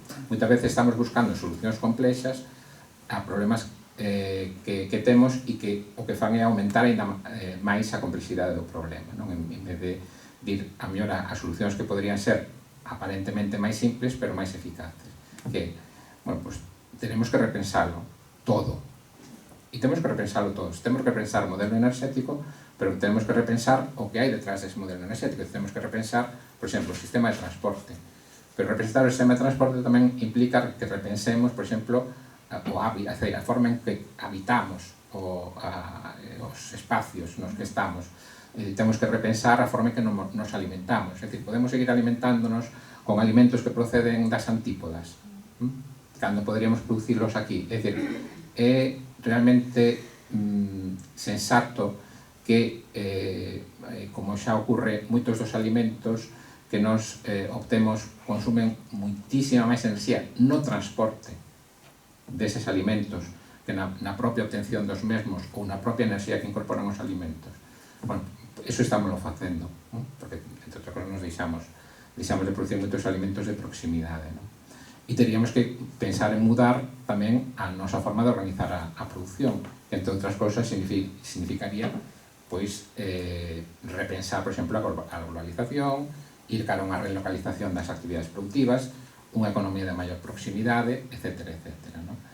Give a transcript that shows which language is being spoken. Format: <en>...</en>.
<gl>Moitas veces estamos buscando solucións complexas a problemas que temos e que o que fan é aumentar ainda máis a complexidade do problema, non? En vez de ir a mellora a solucións que poderían ser aparentemente máis simples, pero máis eficaces.</gl> <es>Que, bueno, pues tenemos que repensarlo todo.</es> <gl>E temos que repensarlo todos. Temos que repensar o modelo enerxético, pero</gl> <es>tenemos que repensar</es> <gl>o que hai detrás dese modelo enerxético. Temos que repensar, por exemplo, o sistema de transporte. Pero repensar o sistema de transporte tamén implica que repensemos, por exemplo, a forma en que habitamos os espacios nos que estamos. Temos que repensar a forma en que nos alimentamos. É dicir, podemos seguir alimentándonos con alimentos que proceden das antípodas, cando poderíamos producirlos aquí. É dicir, é realmente sensato que, como xa ocorre, moitos dos alimentos que nos obtemos consumen moitísima máis enerxía no transporte deses alimentos que na propia obtención dos mesmos ou na propia enerxía que incorporan os alimentos. Bueno, eso estamos facendo, ¿no? Porque, entre outras cosas, nos deixamos de producir moitos alimentos de proximidade, ¿no? E teríamos que pensar en mudar tamén a nosa forma de organizar a produción, que, entre outras cosas, significaría pois repensar, por exemplo, a globalización, ir cara a unha relocalización das actividades productivas, unha economía de maior proximidade, etc. ¿no?</gl>